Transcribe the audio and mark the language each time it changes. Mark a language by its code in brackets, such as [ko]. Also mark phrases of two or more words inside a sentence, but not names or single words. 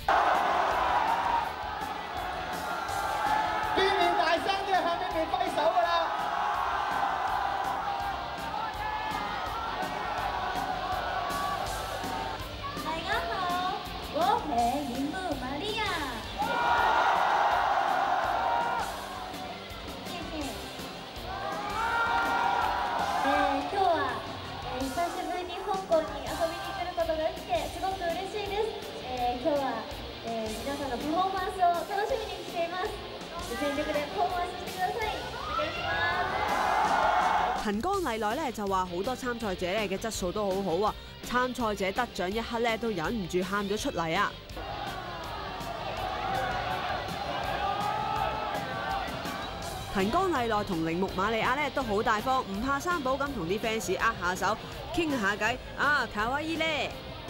[yue] 見面大聲啲，向呢邊揮手㗎啦！大家好，我係鈴木瑪利亞。 [ja] 今日は久しぶりに香港に遊びに来ることができてすごく嬉しいです。今日は皆さんのパフォーマンスを楽しみにしています。全力でパフォーマンスしてください。お願いします。 [yue] 藤岡麗奈就話好多參賽者嘅質素都好好啊，參賽者得獎一刻都忍唔住喊咗出嚟啊！藤岡麗奈同鈴木瑪利亞都好大方，唔怕生保咁同啲 fans 握下手，傾下偈啊，卡哇伊咧〜